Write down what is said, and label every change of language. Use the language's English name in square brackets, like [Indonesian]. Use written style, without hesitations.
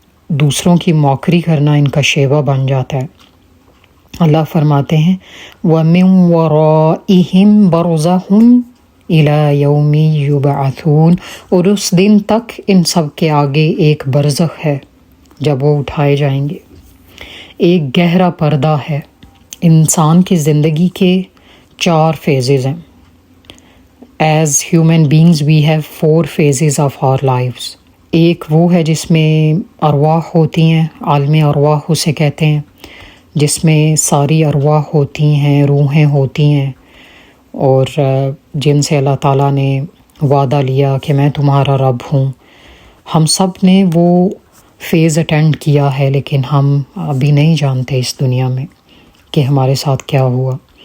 [Urdu] دوسروں کی موکری کرنا ان کا شیوا بن جاتا ہے. اللہ فرماتے ہیں [Arabic] وَمِن وَرَائِهِمْ بَرْزَخٌ إِلَى يَوْمِ يُبْعَثُونَ، [Urdu] اور اس دن تک ان سب کے آگے ایک برزخ ہے جب وہ اٹھائے جائیں گے. ایک گہرا پردہ ہے. انسان کی زندگی کے 4 فیزز ہیں. [English] As human beings we have 4 phases of our lives. [Urdu] ایک وہ ہے جس میں ارواح ہوتی ہیں، عالم ارواح اسے کہتے ہیں، جس میں ساری ارواح ہوتی ہیں، روحیں ہوتی ہیں، اور جن سے اللہ تعالیٰ نے وعدہ لیا کہ میں تمہارا رب ہوں. ہم سب نے وہ فیز اٹینڈ کیا ہے، لیکن ہم ابھی نہیں جانتے اس دنیا میں کہ ہمارے ساتھ کیا ہوا.